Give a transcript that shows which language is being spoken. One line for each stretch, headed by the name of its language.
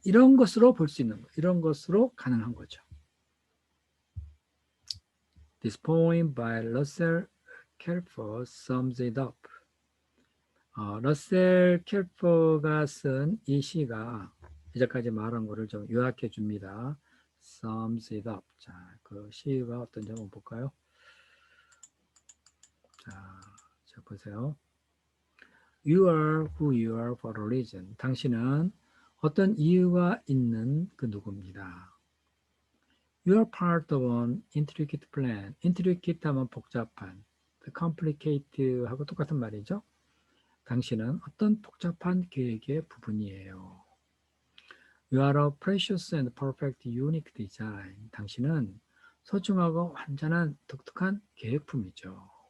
Korean: 이런 것으로 볼 수 있는 거. 이런 것으로 가능한 거죠.
English: This poem by Russell Kelfer sums it up.
Korean: 러셀 켈퍼가 쓴 이 시가 이제까지 말한 거를 좀 요약해 줍니다.
English: Sums it up.
Korean: 자, 그 시가 어떤지 한번 볼까요? 자, 보세요.
English: You are who you are for a reason.
Korean: 당신은 어떤 이유가 있는 그 누구입니다.
English: You are part of an intricate plan.
Korean: intricate 하면 복잡한, complicate 하고 똑같은 말이죠. 당신은 어떤 복잡한 계획의 부분이에요.
English: You are a precious and perfect unique design.
Korean: 당신은 소중하고 완전한 독특한 계획품이죠.